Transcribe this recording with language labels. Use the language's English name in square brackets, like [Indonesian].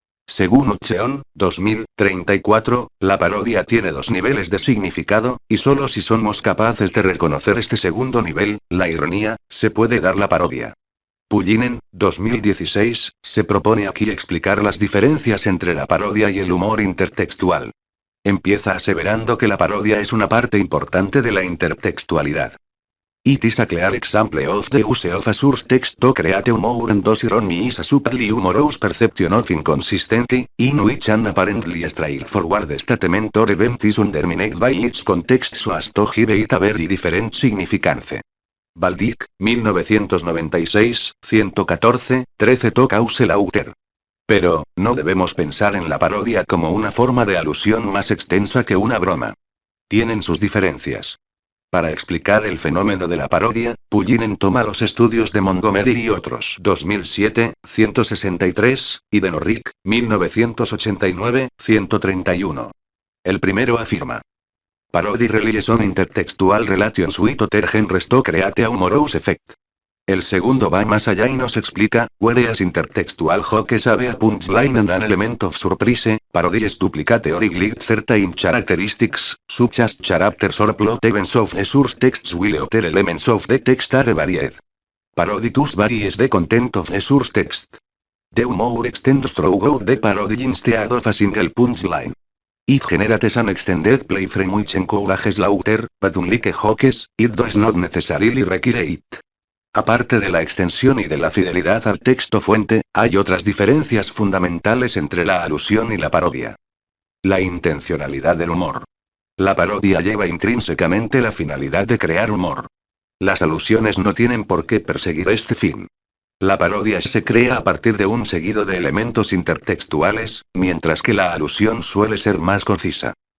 [Spanish] Según Ucheon, 2034, la parodia tiene dos niveles de significado, y solo si somos capaces de reconocer este segundo nivel, la ironía, se puede dar la parodia. Pullinen, 2016, se propone aquí explicar las diferencias entre la parodia y el humor intertextual. Empieza aseverando que la parodia es una parte importante de la intertextualidad. [English] It is a clear example of the use of a source text to create humor and thus irony is a subtly humorous perception of inconsistency, in which an apparently straightforward statement or event is undermined by its context so as to give it a very different significance. Baldic, 1996, 114, 13 to cause laughter. [Spanish] Pero, no debemos pensar en la parodia como una forma de alusión más extensa que una broma. Tienen sus diferencias. Para explicar el fenómeno de la parodia, Pullinen toma los estudios de Montgomery y otros 2007, 163, y de Norrick, 1989, 131. El primero afirma: [English] Parody relies on intertextual relations with other genres to create a humorous effect. [Spanish] El segundo va más allá y nos explica, [English] whereas intertextual jokes have a punchline and an element of surprise, parodies duplicate or neglect certain characteristics, such as characters or plot events of the source texts while other elements of the text are varied. Parody thus varies the content of the source text. The humor extends throughout the parody instead of a single punchline. It generates an extended play frame which encourages laughter, but unlike jokes, it does not necessarily require it. [Spanish] Aparte de la extensión y de la fidelidad al texto fuente, hay otras diferencias fundamentales entre la alusión y la parodia. La intencionalidad del humor. La parodia lleva intrínsecamente la finalidad de crear humor. Las alusiones no tienen por qué perseguir este fin. La parodia se crea a partir de un seguido de elementos intertextuales, mientras que la alusión suele ser más concisa.